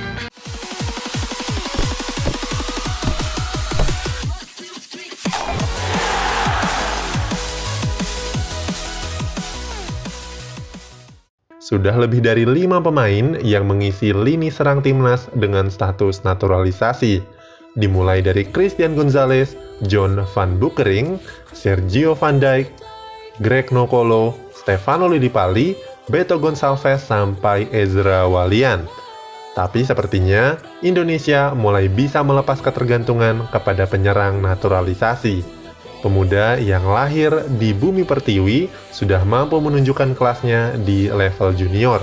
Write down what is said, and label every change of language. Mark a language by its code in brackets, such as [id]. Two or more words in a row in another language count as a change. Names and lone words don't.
[id] Sudah lebih dari 5 pemain yang mengisi lini serang timnas dengan status naturalisasi. Dimulai dari Christian Gonzalez, John van Beukering, Sergio van Dijk, Greg Nokolo, Stefano Lillipali, Beto Gonçalves, sampai Ezra Walian. Tapi sepertinya Indonesia mulai bisa melepas ketergantungan kepada penyerang naturalisasi. Pemuda yang lahir di bumi pertiwi sudah mampu menunjukkan kelasnya di level junior.